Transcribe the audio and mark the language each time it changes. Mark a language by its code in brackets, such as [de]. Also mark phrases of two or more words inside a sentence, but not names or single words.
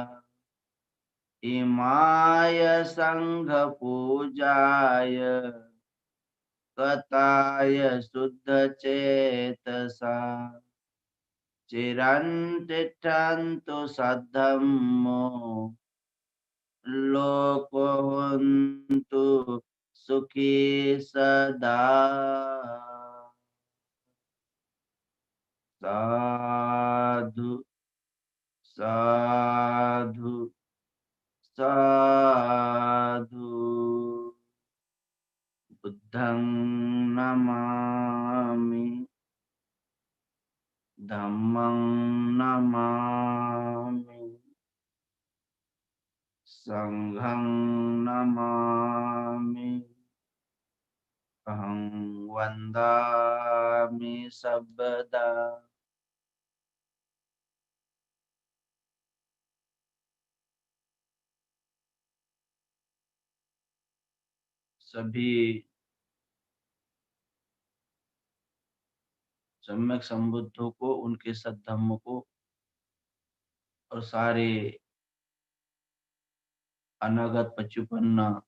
[pi] इमाय संघ पूजाय कताय शुद्ध चेतसा चिरन्तिष्ठन्तु सद्धम्मो लोको हन्तु सुखी सदा साधु साधु साधु बुद्धं नमामि धम्मं नमामि संघं नमामि अहं वन्दामि सर्वदा सभी [hi] सम्यक संबुद्धों को, उनके सद्धम्म को और सारे [pi] अनागत पच्चुपन्न